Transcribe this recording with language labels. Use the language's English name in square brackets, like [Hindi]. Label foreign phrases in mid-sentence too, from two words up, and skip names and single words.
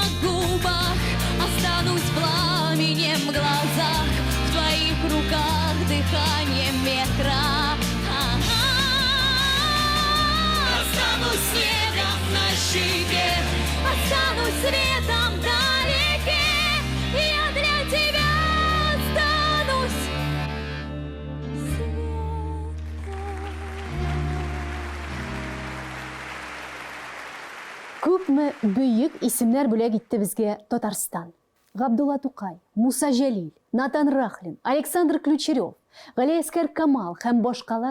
[Russian] губах, останусь пламенем в глазах, в твоих руках дыханием ветра. Останусь снегом на щеке, останусь светом вдалеке. Я для тебя останусь светом. [Tatar] Күпме бөек исемнәр бүләк итте безгә Татарстан. Габдулла Тукай, Муса Җәлил, Натан Рахлин, Александр Ключерев, Галиәскәр Камал һәм башкалар.